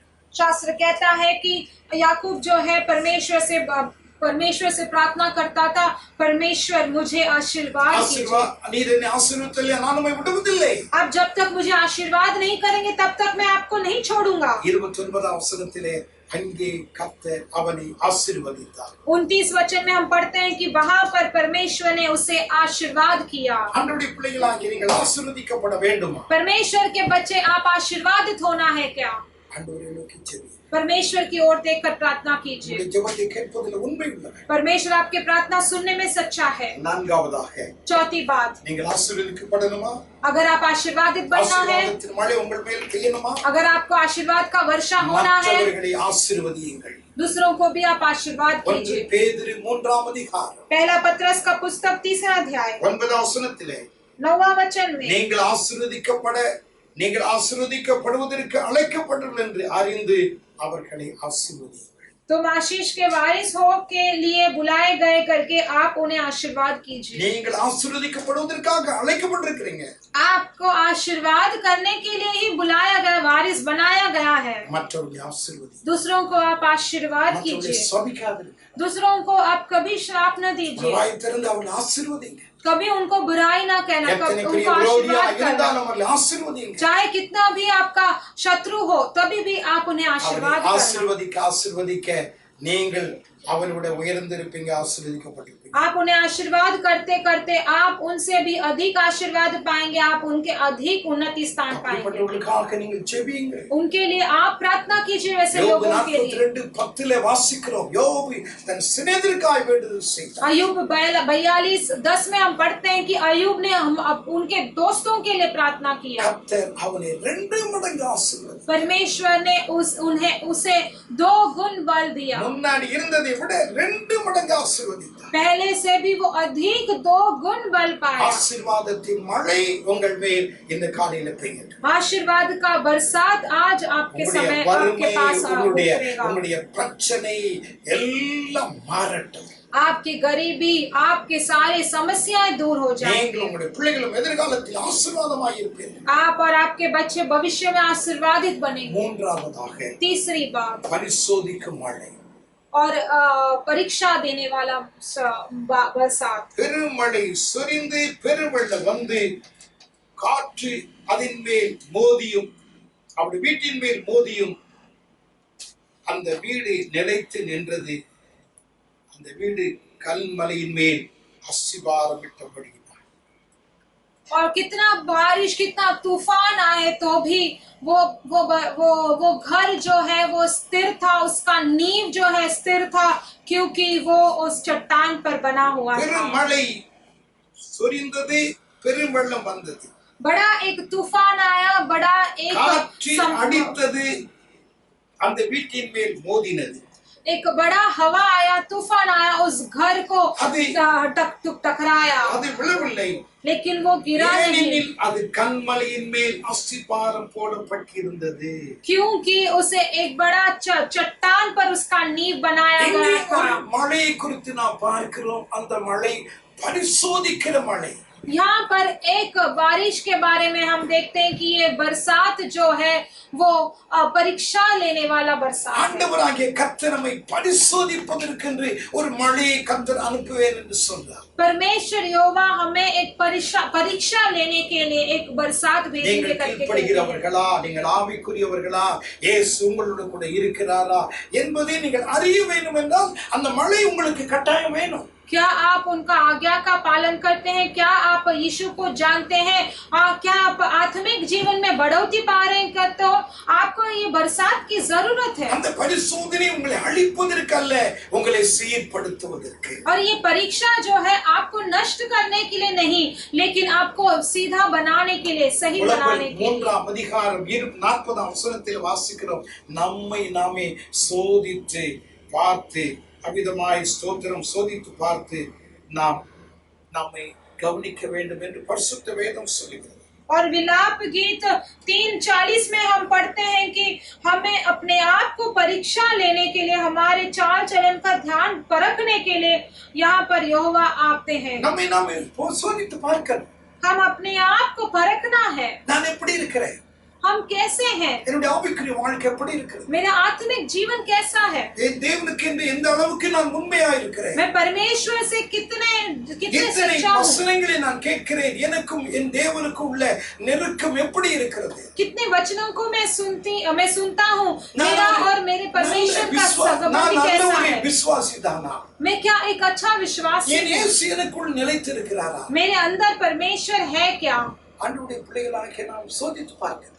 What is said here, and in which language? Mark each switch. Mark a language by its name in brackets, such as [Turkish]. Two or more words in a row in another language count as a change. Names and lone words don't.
[Hindi] शास्त्र कहता है कि याकूब जो है परमेश्वर से प्रार्थना करता था, परमेश्वर मुझे आशीर्वाद कीजिए। [Tamil] நீர் என்னை ஆசீர்வதித்தல்லையா, நான் உம்மை விடுவதில்லை. [Hindi] आप जब तक मुझे आशीर्वाद नहीं करेंगे तब तक मैं आपको नहीं छोड़ूंगा। [Tamil] 29 வசனத்திலே அங்கே கர்த்தர் அவனை ஆசீர்வதித்தார். [Hindi] 29 वचन में हम पढ़ते हैं कि वहां पर परमेश्वर ने उसे आशीर्वाद किया। [Tamil] ஆண்டவருடைய பிள்ளைகளாகிய நீங்கள் ஆசீர்வதிக்கப்பட வேண்டுமா? [Hindi] परमेश्वर के बच्चे, आप आशीर्वादित होना है क्या? [Tamil] ஆண்டவரை நோக்கி ஜெபி. [Hindi] परमेश्वर की ओर देखकर प्रार्थना कीजिए। [Tamil] உங்களுடைய ஜெபத்தை கேட்பதில் உண்மை உள்ளவர். [Hindi] परमेश्वर आपके प्रार्थना सुनने में सच्चा है। [Tamil] நான்காவதாக, [Hindi] चौथी बात, [Tamil] நீங்கள் ஆசீர்வதிக்கப்படணுமா? [Hindi] अगर आप आशीर्वादित बनना है, [Tamil] ஆசீர்வாதத்தின் மழை உங்கள் மேல் பெய்யணுமா? [Hindi] अगर आपको आशीर्वाद का वर्षा होना है, [Tamil] மற்றவர்களை ஆசீர்வதியுங்கள். [Hindi] दूसरों को भी आप आशीर्वाद 1 कीजिए। [Tamil] பேதுரு 3 அதிகாரம் [Hindi] पहला पत्रस का पुस्तक 3 अध्याय [Tamil] 9 வசனத்திலே [Hindi] 9 वचन में, [Tamil] நீங்கள் ஆசீர்வதிக்கப்படுவதற்கு அழைக்கப்பட்டவர்கள் என்று அறிந்து அவர்களை ஆசீர்வதியுங்கள். [Hindi] तुम आशीष के वारिस हो के लिए बुलाए गए करके आप उन्हें आशीर्वाद कीजिए। [Tamil] நீங்கள் ஆசீர்வதிக்கப்படுவதற்காக அழைக்கப்பட்டிருக்கிறீங்க. [Hindi] आपको आशीर्वाद करने के लिए ही बुलाया गया, वारिस बनाया गया है। [Tamil] மற்றவர்களை ஆசீர்வதியுங்கள். [Hindi] दूसरों को आप आशीर्वाद [Tamil] மற்றவர்களை [Hindi] कीजिए, [Tamil] சபிக்காதீர்கள். [Hindi] दूसरों को आप कभी श्राप न दीजिए, [Tamil] வாய் திறந்து அவர்களை ஆசீர்வதிங்க. [Hindi] कभी उनको बुराई ना कहना, [Tamil] எத்தனை [Hindi] कभी [Tamil] பெரிய [Hindi] उनको [Tamil] விரோதியா [Hindi] आशीर्वाद करना। [Tamil] இருந்தாலும் அவர்களை ஆசீர்வதிங்க. [Hindi] चाहे कितना भी आपका शत्रु हो, तभी भी आप उन्हें आशीर्वाद [Tamil] அவர்களை [Hindi] करना। [Tamil] ஆசீர்வதிக்க நீங்கள் அவர்களுடைய உயர்ந்திருப்பீங்க, ஆசீர்வதிக்கப்பட்டிருப்பீங்க. [Hindi] आप उन्हें आशीर्वाद करते करते आप उनसे भी अधिक आशीर्वाद पाएंगे, आप उनके अधिक उन्नति स्थान पाएंगे। [Tamil] அப்படிப்பட்டவர்களுக்காக நீங்கள் ஜெபியுங்கள். [Hindi] उनके लिए आप प्रार्थना कीजिए वैसे யோபு लोगों के लिए। [Tamil] 42:10 வாசிக்கிறோம், யோபு தன் சிநேகிதருக்காய் வேண்டுதல் செய்தார். [Hindi] अय्यूब 42:10 में हम पढ़ते हैं कि अय्यूब ने उनके दोस्तों के लिए प्रार्थना किया। [Tamil] கர்த்தர் அவனை 2 மடங்கு ஆசீர்வதித்தார். [Hindi] परमेश्वर ने उसे 2 गुण बल दिया। [Tamil] முன்னாடி இருந்ததை விட 2 மடங்கு ஆசீர்வதித்தார். [Hindi] पहले से भी वो अधिक 2 गुण बल पाया। [Tamil] ஆசீர்வாதத்தின் மழை உங்கள் மேல் இந்த காலையில பெய்யட்டும். [Hindi] आशीर्वाद का बरसात आज आपके समय आपके पास उतरेगा। [Tamil] உங்களுடைய பிரச்சனை எல்லாம் மாறட்டும். [Hindi] आपकी गरीबी, आपके सारे समस्याएं दूर हो [Tamil] நீங்கள் [Hindi] जाएंगे। [Tamil] உங்களுடைய பிள்ளைகளும் எதிர்காலத்தில் ஆசீர்வாதமாய் இருப்பீர்கள். [Hindi] आप और आपके बच्चे भविष्य में आशीर्वादित बनेंगे। [Tamil] மூன்றாவதாக [Hindi] तीसरी बात, [Tamil] பரிசோதிக்கும் மழை. [Hindi] और परीक्षा देने वाला बरसात। [Tamil] பெருமழை சொரிந்து பெருவெள்ளம் வந்து காற்று அதன் மேல் மோதியும் அவருடைய வீட்டின் மேல் மோதியும் அந்த வீடு நிலைத்து நின்றது. அந்த வீடு கல்மலையின் மேல் அஸ்திபாரமிட்டபடி. [Hindi] और कितना बारिश, कितना तूफान आए तो भी वो घर जो है वो स्थिर था, उसका नींव जो है स्थिर था, क्योंकि वो उस चट्टान पर बना हुआ था। [Tamil] பெருமழை சொரிந்தது, பெருவெள்ளம் வந்தது. [Hindi] बड़ा एक तूफान आया, बड़ा एक [Tamil] காற்று அடித்தது, அந்த வீட்டின் மேல் மோதினது. [Hindi] एक बड़ा हवा आया, तूफान आया, उस घर को टकराया, [Tamil] அது விழவில்லை. [Hindi] लेकिन वो गिरा नहीं, [Tamil] ஏனெனில் அது கல்மலையின் மேல் அஸ்திபாரம் போடப்பட்டிருந்தது. [Hindi] क्योंकि उसे एक बड़ा चट्टान पर उसका नींव बनाया [Tamil] இங்கே [Hindi] गया था। [Tamil] ஒரு மழையை குறித்து நாம் பார்க்கிறோம். அந்த மழை பரிசோதிக்கிற மழை. [Hindi] यहाँ पर एक बारिश के बारे में हम देखते हैं कि ये बरसात जो है वो परीक्षा लेने वाला बरसात है। [Tamil] ஆண்டவராகிய கர்த்தர் நம்மை பரிசோதிப்பதற்கென்று ஒரு மழையை கர்த்தர் அனுப்புவேன் என்று சொன்னார். [Hindi] परमेश्वर यहोवा हमें एक परीक्षा लेने के लिए एक बरसात भेजेंगे [Tamil] நீங்கள் [Hindi] करके कहते हैं। [Tamil] கீழ்ப்படுகிறவர்களா, நீங்கள் ஆவிக்குரியவர்களா, இயேசு உங்களோடு கூட இருக்கிறாரா என்பதை நீங்கள் அறிய வேண்டும் என்றால் அந்த மழை உங்களுக்கு கட்டாயம் வேணும். [Hindi] क्या आप उनका आज्ञा का पालन करते हैं? क्या आप यीशु को जानते हैं? क्या आप आत्मिक जीवन में बढ़ोतरी पा रहे हैं? तो आपको ये बरसात की जरूरत है। [Tamil] அந்த பரிசோதனை உங்களை அழிப்பதற்கு அல்ல, உங்களை சீர்படுத்துவதற்கு. [Hindi] और ये परीक्षा जो है आपको नष्ट करने के लिए नहीं, लेकिन आपको सीधा बनाने के लिए, सही बनाने के लिए। [Tamil] 3 அதிகாரம் 40 வசனத்தில் வாசிக்கிறோம், நம்மை நாமே சோதித்து பார்த்து அவிதமாய் ஸ்தோத்திரம் சோதித்து பார்த்து நாம் நம்மை கவனிக்க வேண்டும் என்று பரிசுத்த வேதம் சொல்லுகிறது. [Hindi] और विलाप गीत 3:40 में हम पढ़ते हैं कि हमें अपने आप को परीक्षा लेने के लिए, हमारे चाल चलन का ध्यान परखने के लिए यहाँ पर यहोवा आते हैं। [Tamil] நம்மை நாமே சோதித்து பார்க்கணும். [Hindi] हम अपने आप को परखना है, [Tamil] நான் எப்படி இருக்கிறேன், [Hindi] हम कैसे हैं, [Tamil] என்னுடைய ஆவிக்குரிய வாழ்க்கை எப்படி இருக்கிறது, [Hindi] मेरा आत्मिक जीवन कैसा है, [Tamil] என் தேவனுக்கு என்று எந்த அளவுக்கு நான் உண்மையா இருக்கிறேன், [Hindi] मैं परमेश्वर से कितने [Tamil] எத்தனை [Hindi] सच्चा हूँ, [Tamil] வசனங்களை நான் கேட்கிறேன், எனக்கும் என் தேவனுக்கும் உள்ள நெருக்கம் எப்படி இருக்கிறது, [Hindi] कितने वचनों को मैं सुनता हूँ, मेरा और मेरे परमेश्वर का संबंध कैसा है, [Tamil] விசுவாசிதானா, [Hindi] मैं क्या एक अच्छा विश्वासी [Tamil] என் [Hindi] हूँ, [Tamil] இயேசு எனக்குள் நிலைத்திருக்கிறாரா, [Hindi] मेरे अंदर परमेश्वर है क्या। [Tamil] ஆண்டவருடைய பிள்ளைகளாகிய நாம் சோதித்து பார்க்கணும்.